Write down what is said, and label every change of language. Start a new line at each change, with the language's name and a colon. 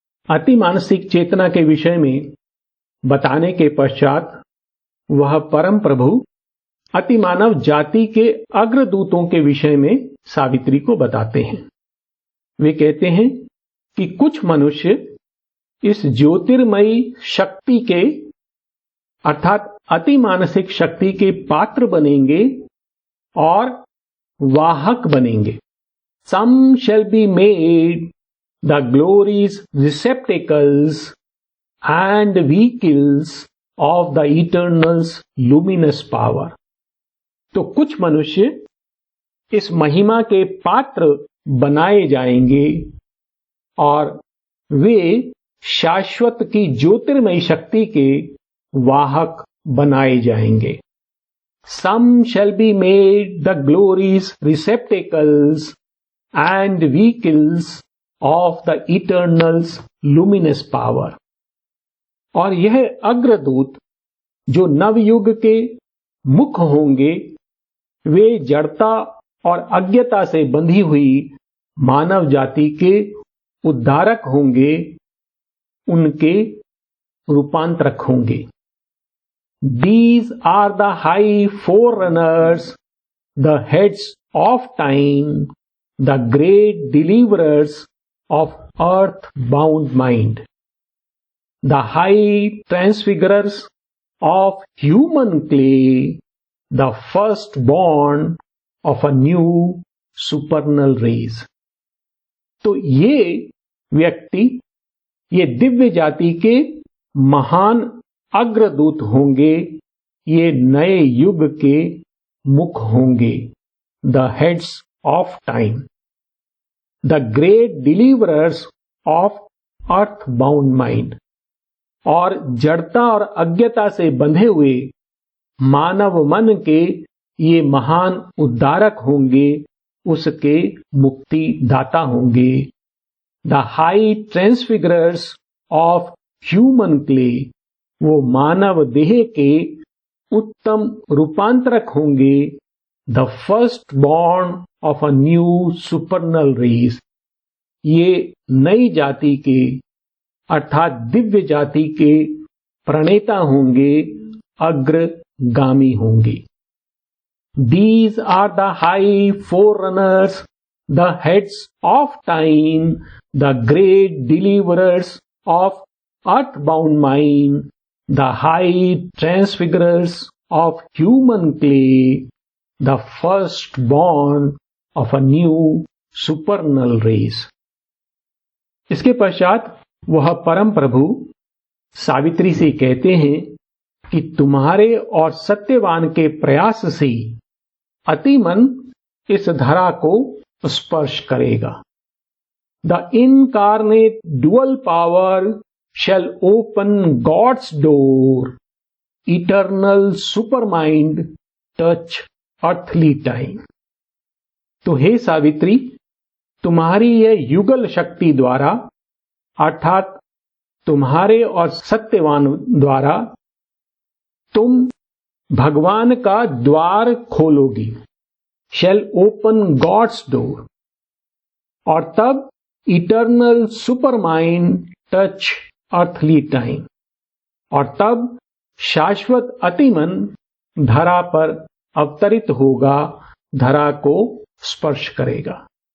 Hindi: अति मानसिक चेतना के विषय में बताने के पश्चात वह परम प्रभु अति मानव जाति के अग्रदूतों के विषय में सावित्री को बताते हैं। वे कहते हैं कि कुछ मनुष्य इस ज्योतिर्मयी शक्ति के अर्थात अति मानसिक शक्ति के पात्र बनेंगे और वाहक बनेंगे।
English: Some shall be made the glories receptacles and vehicles of the eternal's luminous power।
Hindi: तो कुछ मनुष्य इस महिमा के पात्र बनाए जाएंगे और वे शाश्वत की ज्योतिर्मयी शक्ति के वाहक बनाए जाएंगे।
English: Some shall be made the glories receptacles and vehicles of the Eternal's luminous power.
Hindi: और यह अग्रदूत जो नवयुग के मुख होंगे, वे जड़ता और अज्ञता से बंधी हुई मानव जाति के उद्धारक होंगे, उनके रूपांतरक होंगे.
English: These are the high forerunners, the heads of time, the great deliverers of earth-bound mind, the high transfigurers of human clay, the firstborn of a new supernal race.
Hindi: तो ये व्यक्ति, ये दिव्य जाति के महान अग्रदूत होंगे, ये नए युग के मुख होंगे.
English: the heads of time, the great deliverers of earth bound mind,
Hindi: और जड़ता और अज्ञता से बंधे हुए मानव मन के ये महान उद्धारक होंगे, उसके मुक्ति दाता होंगे.
English: the high transfigurers of human clay,
Hindi: वो मानव देह के उत्तम रूपांतरक होंगे.
English: the first born of a new supernal race,
Hindi: ये नई जाति के अर्थात दिव्य जाति के प्रणेता होंगे, अग्रगामी होंगे.
English: These are the high forerunners, the heads of time, the great deliverers of earthbound mind, the high transfigurers of human clay, the firstborn of a new supernal race.
Hindi: इसके पश्चात वह परम प्रभु सावित्री से कहते हैं कि तुम्हारे और सत्यवान के प्रयास से अतिमन इस धरा को स्पर्श करेगा.
English: The incarnate dual power shall open God's door, eternal supermind touch earthly time.
Hindi: तो हे सावित्री, तुम्हारी यह युगल शक्ति द्वारा अर्थात तुम्हारे और सत्यवान द्वारा तुम भगवान का द्वार खोलोगी.
English: shall open God's door,
Hindi: और तब
English: eternal supermind touch earthly time,
Hindi: और तब शाश्वत अतिमन धरा पर अवतरित होगा, धरा को स्पर्श करेगा.